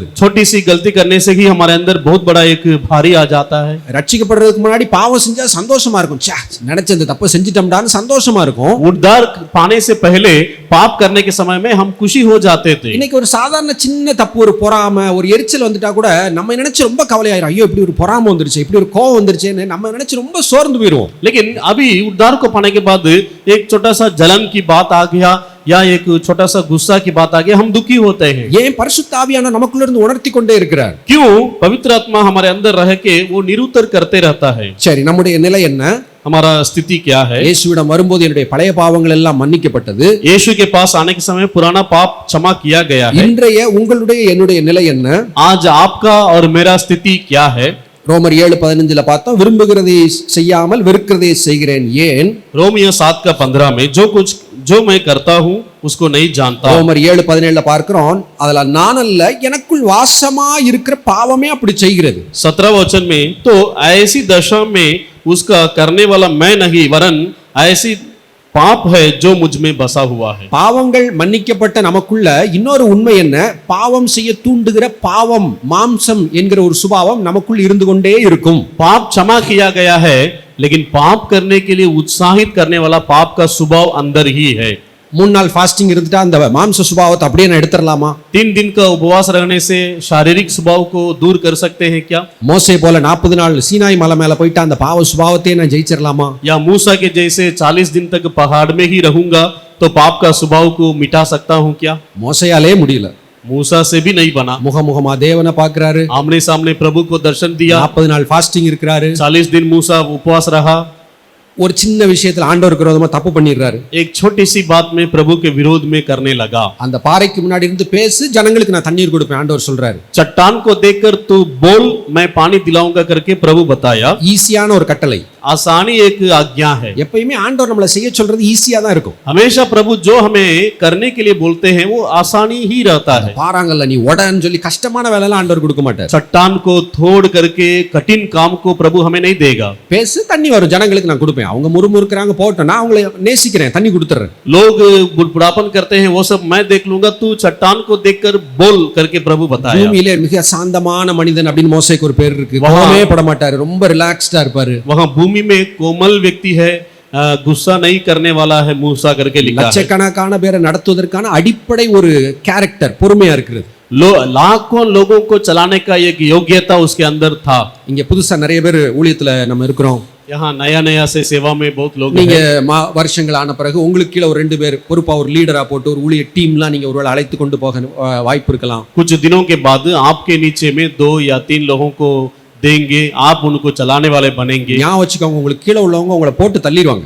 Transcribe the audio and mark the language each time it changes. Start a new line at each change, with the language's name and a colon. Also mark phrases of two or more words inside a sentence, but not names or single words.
Hindi: छोटी सी गलती करने से ही हमारे अंदर बहुत बड़ा एक भारी आ जाता है।
Tamil: ரட்சிக்கப்படுறதுக்கு முன்னாடி பாவம் செஞ்சா சந்தோஷமா இருக்கும், ச்சே நினைச்ச இந்த தப்பு செஞ்சிட்டோம்டான்னு சந்தோஷமா இருக்கும்.
Hindi: उद्धार पाने से पहले पाप करने के समय में हम खुशी हो जाते थे।
Tamil: இன்னைக்கு ஒரு சாதாரண சின்ன தப்பு, ஒரு பொறாமை, ஒரு எரிச்சல் வந்துட்டா கூட நம்ம நினைச்சு ரொம்ப கவலையாயிரும். ஐயோ இப்படி ஒரு பொறாமை வந்துருச்சு, இப்படி ஒரு கோவம் வந்துருச்சேன்னு நம்ம நினைச்சு ரொம்ப சோர்ந்து போயிடுவோம்.
Hindi: लेकिन अभी उद्धार को पाने के बाद एक छोटा सा जलन की बात आ गया या एक छोटा सा गुस्सा की बात आ गया, हम दुखी होते हैं।
Tamil: ஏன் பரிசுத்த ஆவியான நமக்குள்ள இருந்து உணர்த்தி கொண்டே இருக்கிறார்?
Hindi: क्यों? पवित्र आत्मा हमारे अंदर रह के वो निरुत्तर करते रहता है।
Tamil: சரி, நம்முடைய நிலை என்ன?
Hindi: हमारा स्थिति क्या है?
Tamil: இயேசுவிடம் வரும்போது என்னுடைய பழைய பாவங்கள் எல்லாம் மன்னிக்கப்பட்டது.
Hindi: यीशु के पास आने के समय पुराना पाप क्षमा किया गया है।
Tamil: இன்றைய உங்களுடைய என்னுடைய நிலை என்ன?
Hindi: आज आपका और मेरा स्थिति क्या है?
Tamil: ரோமர் 7:15 பார்த்தோம், விரும்புகிறதை செய்யாமல் வெறுக்கிறதை செய்கிறேன் ஏன்?
Hindi: रोमियो 7:15 में जो मैं करता हूं उसको नहीं जानता।
Tamil: ரோமர் 7:17 பார்க்கிறோம், அதுல நான் அல்ல எனக்குள் வாசமா இருக்கிற பாவமே அப்படி செய்கிறது.
Hindi: 17 वचन में तो ऐसी दशा में उसका करने वाला मैं नहीं वरन ऐसी पाप है जो मुझ में बसा हुआ है।
Tamil: பாவங்கள் மன்னிக்கப்பட்ட நமக்குள்ள இன்னொரு உண்மை என்ன? பாவம் செய்ய தூண்டுகிற பாவம், மாம்சம் என்கிற ஒரு சுபாவம் நமக்குள் இருந்து கொண்டே இருக்கும்.
Hindi: पाप क्षमा किया गया है लेकिन पाप करने के लिए उत्साहित करने वाला पाप का स्वभाव अंदर ही है।
Tamil: 3 நாள் ஃபாஸ்டிங் இருந்துட்டா அந்த மாம்ச சுபாவத்தை அப்படியே நான் எடுத்துடலாமா?
Hindi: 3 दिन का उपवास रहने से शारीरिक स्वभाव को दूर कर सकते हैं क्या?
Tamil: மோசே போல 40 நாள் சீனாய் மலை மேல போயிட்டு அந்த பாவ சுபாவத்தை நான் ஜெயிச்சிரலாமா?
Hindi: या मूसा के जैसे 40 दिन तक पहाड़ में ही रहूंगा तो पाप का स्वभाव को मिटा सकता हूं क्या?
Tamil: மோசேயாலே முடியல.
Hindi: मूसा से भी नहीं बना।
Tamil: முகமுகமா தேவனை பார்க்கறாரு,
Hindi: आमने सामने प्रभु को दर्शन दिया।
Tamil: 40 நாள் ஃபாஸ்டிங் இருக்கிறாரு.
Hindi: 40 दिन मूसा उपवास रहा।
Tamil: ஒரு சின்ன விஷயத்துல ஆண்டவருக்கு விரோதமா தப்பு பண்ணிடுறாரு.
Hindi: एक छोटी सी बात में प्रभु के विरोध में करने लगा।
Tamil: அந்த பாறைக்கு முன்னாடி இருந்து பேசு, ஜனங்களுக்கு நான் தண்ணீர் கொடுப்பேன் ஆண்டவர் சொல்றாரு.
Hindi: चट्टान को देखकर तू बोल मैं पानी दिलाऊंगा करके प्रभु बताया।
Tamil: ஈஸியான ஒரு கட்டளை.
Hindi: आसानी एक आज्ञा है।
Tamil: எப்பயுமே ஆண்டவர் நம்மளை செய்ய சொல்றது ஈஸியா தான் இருக்கும்.
Hindi: हमेशा प्रभु जो हमें करने के लिए बोलते हैं वो आसानी ही रहता है।
Tamil: பாறாங்கல்ல நீ உடன்னு சொல்லி கஷ்டமான வேலை எல்லாம் ஆண்டவர் கொடுக்க மாட்டார்.
Hindi: चट्टान को तोड़ करके कठिन काम को प्रभु हमें नहीं देगा।
Tamil: பேசு, தண்ணி வரும், ஜனங்களுக்கு நான் கொடுப்பேன். அவங்க முறுமுறுக்கறாங்க போட்டோம், நான் அவங்களை நேசிக்கிறேன், தண்ணி கொடுத்துறேன்.
Hindi: लोग बुढ़ापन करते हैं वो सब मैं देख लूंगा, तू चट्टान को देखकर बोल करके प्रभु बताया।
Tamil: பூமியிலே மிக சாந்தமான மனிதன் அப்படின்னு மோசேக்கு ஒரு பேர் இருக்கு. வா. கோவமே பட மாட்டாரு, ரொம்ப ரிலாக்ஸ்டா இருப்பாரு.
Hindi: वहां भूमि में कोमल व्यक्ति है, गुस्सा नहीं करने वाला है मूसा करके लिखा है।
Tamil: லட்சக்கணக்கான பேரை நடத்துவதற்கான அடிப்படை ஒரு கேரக்டர் பொறுமையா இருக்கிறது.
Hindi: लाखों लोगों को चलाने का एक योग्यता उसके अंदर था।
Tamil: இங்க புதுசா நிறைய பேர் ஊழியத்துல நம்ம இருக்கிறோம்.
Hindi: यहाँ नया नया से सेवा में बहुत लोग
Tamil: நீங்க
Hindi: हैं।
Tamil: வருஷங்கள் ஆன பிறகு உங்களுக்கு கீழே ஒரு 2 பேர் பொறுப்பா ஒரு லீடரா போட்டு ஒரு ஊழிய டீம்லாம் நீங்க ஒருவேளை அழைத்து கொண்டு போக வாய்ப்பு இருக்கலாம்.
Hindi: कुछ दिनों के बाद आपके नीचे में 2 या 3 लोगों को देंगे, आप उनको चलाने वाले बनेंगे।
Tamil: ஞாபகம் வச்சுக்கோங்க, உங்களுக்கு கீழே உள்ளவங்க உங்களை போட்டு தள்ளிடுவாங்க.